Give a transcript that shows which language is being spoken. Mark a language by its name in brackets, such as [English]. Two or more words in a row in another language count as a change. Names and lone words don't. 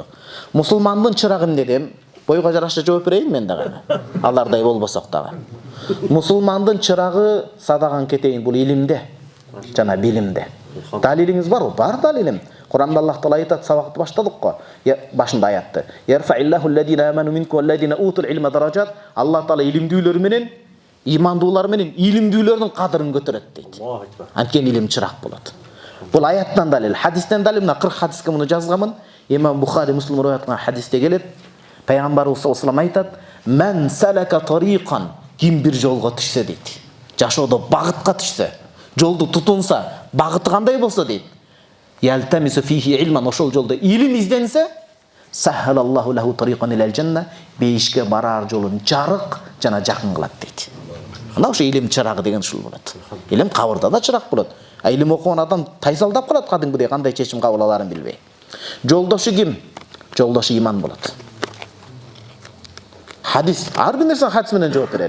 [Kyrgyz] Мусулмандын чырагы эмне дем? Бойго жараша жооп берейин мен дагы. Алардай болбосок дагы. Мусулмандын чырагы садаган кетейин, бул илимде жана билимде. Далилиңиз барбы? Бар далилим. Куранда Аллах Таала айтат, сабакты баштадык го. Башында аятты. [Arabic] يرفع الله الذين آمنوا منكم والذين أوتوا العلم درجات. [Kyrgyz] Аллах Таала илимдүүлөр менен, имандуулар менен илимдүүлөрдүн кадырын көтөрөт дейт. Анткени илим чырак болот. Бул аяттан далил. Хадистен далил, мына 40 хадиске муну жазганмын. Имам Бухари, Муслим риваят кылган хадисте келет. Пайгамбарыбыз [Arabic] صلى الله عليه [Kyrgyz] айтат: [Arabic] "من سلك طريقا", [Kyrgyz] ким бир жолго түшсө дейт. Жашоодо багытка түшсө, жолду тутунса, багыты кандай болсо дейт. [Arabic] يلتمس فيه علما, [Kyrgyz] ошол жолдо илим изденсе, [Arabic] سهل الله له طريقا إلى الجنة, [Kyrgyz] бейишке барар жолун жарык жана жакын кылат дейт. Ана ошо илим чырагы деген ушул болот. Илим кабырда да чырак болот. А илим окуган адам тайсалдап калат кадимгидей, кандай чечим кабыл аларын билбей. Жолдошу ким? Жолдошу иман болот. Хадис, ар бир нерсе хадис менен жооп берели.